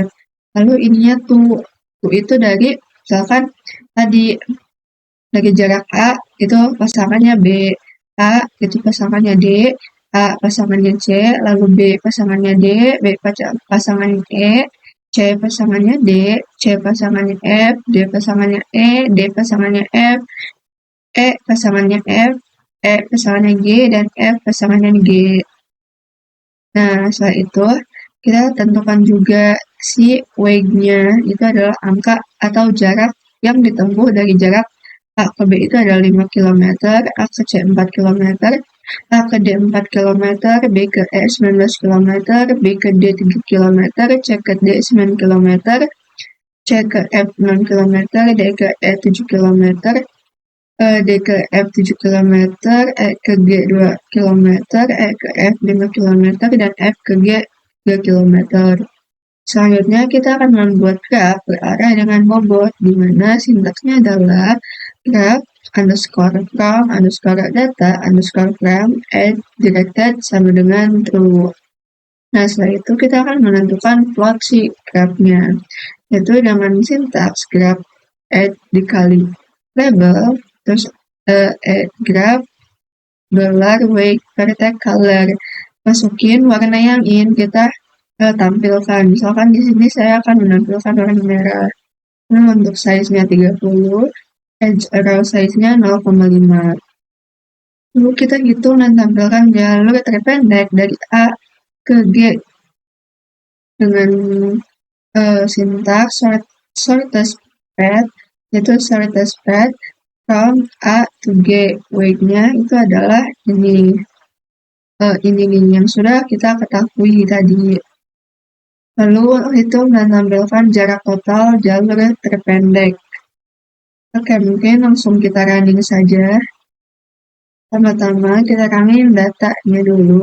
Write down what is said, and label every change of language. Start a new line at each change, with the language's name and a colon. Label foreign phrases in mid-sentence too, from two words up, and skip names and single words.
Indonesian: Lalu ininya tuh itu dari, misalkan tadi dari jarak A, itu pasangannya B, A itu pasangannya D, A pasangannya C, lalu B pasangannya D, B pasangannya E, C pasangannya D, C pasangannya F, D pasangannya E, D pasangannya F, E pasangannya F, E pasangannya G, dan F pasangannya G. Nah, setelah itu kita tentukan juga si weight-nya, itu adalah angka atau jarak yang ditempuh dari jarak A ke B itu adalah 5 km, A ke C 4 km, A ke D 4 km, B ke E 19 km, B ke D 3 km, C ke D 9 km, C ke F 6 km, D ke E 7 km, D ke F 7 km, E ke G 2 km, E ke F 5 km, dan F ke G 3 km. Selanjutnya kita akan membuat graf berarah dengan bobot, di mana sintaksnya adalah
English: graph underscore from underscore data underscore from directed
Indonesian: sama dengan true. Nah, setelah itu kita akan menentukan plot si grafnya, yaitu dengan sintaks
English: graph add
Indonesian: dikali label, terus
English: graph $weight per tag color,
Indonesian: masukin warna yang ingin kita tampilkan. Misalkan di sini saya akan menampilkan warna merah. Nah, untuk size-nya 30,
English: edge arrow size-
Indonesian: nya 0,5. Lalu kita hitung dan tampilkan jalur terpendek dari A ke G dengan sintaks
English: shortest path,
Indonesian: yaitu
English: shortest path from A to G.
Indonesian: Weight-nya itu adalah ini nih yang sudah kita ketahui tadi. Lalu hitung dan tampilkan jarak total jalur terpendek. Oke, mungkin langsung kita running saja. Pertama-tama kita running datanya dulu.